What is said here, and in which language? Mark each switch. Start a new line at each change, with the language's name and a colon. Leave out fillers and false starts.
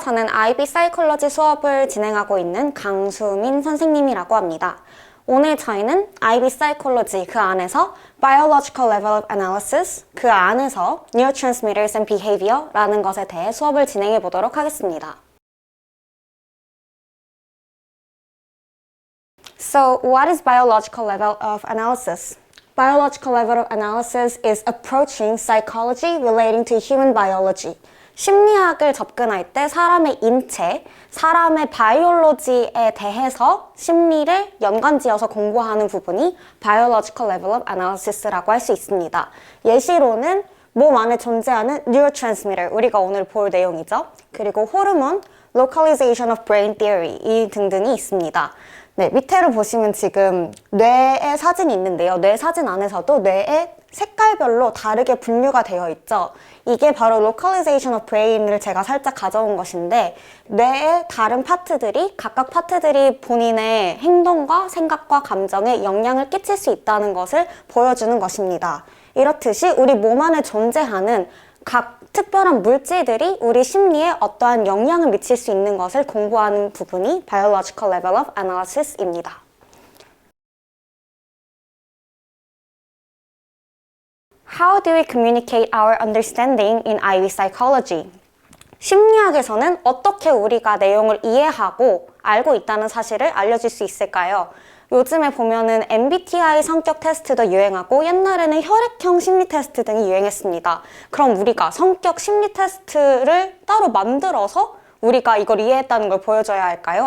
Korean: 저는 IB 사이콜러지 수업을 진행하고 있는 강수민 선생님이라고 합니다. 오늘 저희는 IB 사이콜러지 그 안에서 Biological Level of Analysis 그 안에서 Neurotransmitters and Behavior라는 것에 대해 수업을 진행해 보도록 하겠습니다.
English: So, what is biological level of analysis? Biological level of analysis is approaching psychology relating to human biology.
Korean: 심리학을 접근할 때 사람의 인체, 사람의 바이올로지에 대해서 심리를 연관지어서 공부하는 부분이 Biological Level of Analysis라고 할 수 있습니다. 예시로는 몸 안에 존재하는 Neurotransmitter, 우리가 오늘 볼 내용이죠. 그리고 호르몬, Localization of Brain Theory 이 등등이 있습니다. 네, 밑에를 보시면 지금 뇌의 사진이 있는데요. 뇌 사진 안에서도 뇌의 색깔별로 다르게 분류가 되어 있죠. 이게 바로 Localization of Brain을 제가 살짝 가져온 것인데 뇌의 다른 파트들이 각각 파트들이 본인의 행동과 생각과 감정에 영향을 끼칠 수 있다는 것을 보여주는 것입니다. 이렇듯이 우리 몸 안에 존재하는 각 특별한 물질들이 우리 심리에 어떠한 영향을 미칠 수 있는 것을 공부하는 부분이 Biological Level of Analysis입니다.
English: How do we communicate our understanding in IB psychology?
Korean: 심리학에서는 어떻게 우리가 내용을 이해하고 알고 있다는 사실을 알려줄 수 있을까요? 요즘에 보면은 MBTI 성격 테스트도 유행하고 옛날에는 혈액형 심리 테스트 등이 유행했습니다. 그럼 우리가 성격 심리 테스트를 따로 만들어서 우리가 이걸 이해했다는 걸 보여줘야 할까요?